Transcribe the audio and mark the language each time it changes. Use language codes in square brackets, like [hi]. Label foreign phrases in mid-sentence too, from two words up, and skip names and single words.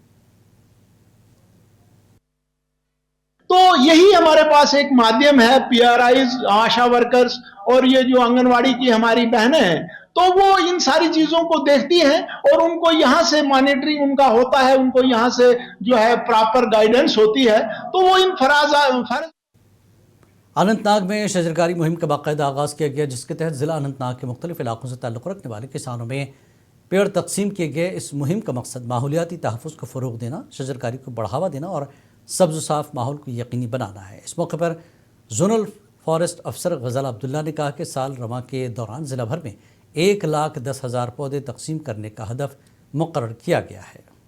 [ur] تو یہی ہمارے پاس ایک مادھیم ہے، PRIs، آشا ورکرز اور یہ جو آنگن واڑی کی ہماری بہنیں ہیں، تو وہ ان ساری چیزوں کو دیکھتی ہیں اور ان کو یہاں سے مانیٹرنگ ان کا ہوتا ہے، ان کو یہاں سے جو ہے [en] proper guidance [ur] ہوتی ہے، تو وہ ان فرض اننت ناگ میں شجرکاری مہم کا باقاعدہ آغاز کیا گیا، جس کے تحت ضلع اننت ناگ کے مختلف علاقوں سے تعلق رکھنے والے کسانوں میں پیڑ تقسیم کیے گئے۔ اس مہم کا مقصد ماحولیاتی تحفظ کو فروغ دینا، شجرکاری کو بڑھاوا دینا اور سبز و صاف ماحول کو یقینی بنانا ہے۔ اس موقع پر [en] zonal forest [ur] افسر غزال عبداللہ نے کہا کہ سال رواں کے دوران ضلع بھر میں 1,10,000 پودے تقسیم کرنے کا ہدف مقرر کیا گیا ہے۔